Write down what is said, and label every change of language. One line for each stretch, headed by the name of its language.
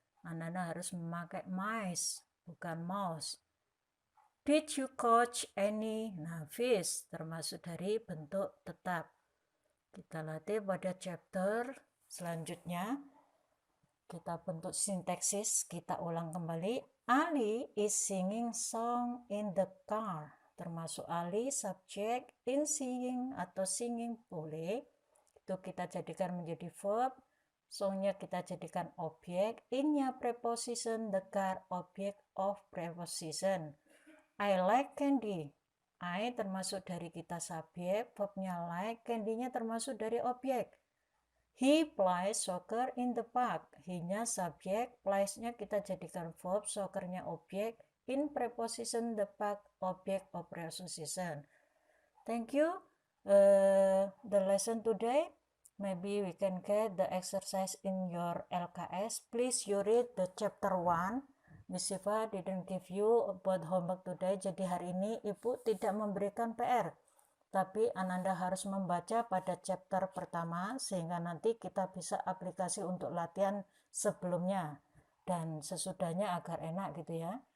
Indonesian: Ananda harus memakai mice, bukan mouse.
English: Did you catch any?
Indonesian: Nah, fish termasuk dari bentuk tetap. Kita latih pada chapter selanjutnya. Kita bentuk sintaksis, kita ulang kembali.
English: Ali is singing song in the car.
Indonesian: Termasuk Ali, subjek, in singing atau singing boleh. Itu kita jadikan menjadi verb. Songnya kita jadikan objek.
English: In-nya preposition, the car object of preposition. I like candy.
Indonesian: I termasuk dari kita subjek, verbnya like, candy-nya termasuk dari objek.
English: He plays soccer in the park. He-nya subjek, plays-nya
Indonesian: kita jadikan
English: verb, soccer-nya objek, in preposition the park object of preposition. Thank you. The lesson today. Maybe we can get the exercise in your LKS. Please you read the chapter 1. Miss Siva didn't give you about homework today,
Indonesian: jadi hari ini Ibu tidak memberikan PR, tapi Ananda harus membaca pada chapter pertama sehingga nanti kita bisa aplikasi untuk latihan sebelumnya dan sesudahnya agar enak gitu ya.